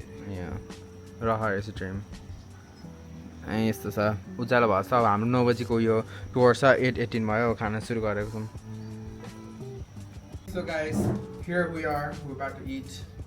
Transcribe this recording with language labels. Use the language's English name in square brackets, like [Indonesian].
[English] yeah रहर is a dream. [Nepali] अनि यस्तो छ उज्यालो भएको छ अब हाम्रो 9 बजीको यो टुर छ 8:18 भयो खाना सुरु गरेको छौँ. [English] So guys, here we are, we're about to eat.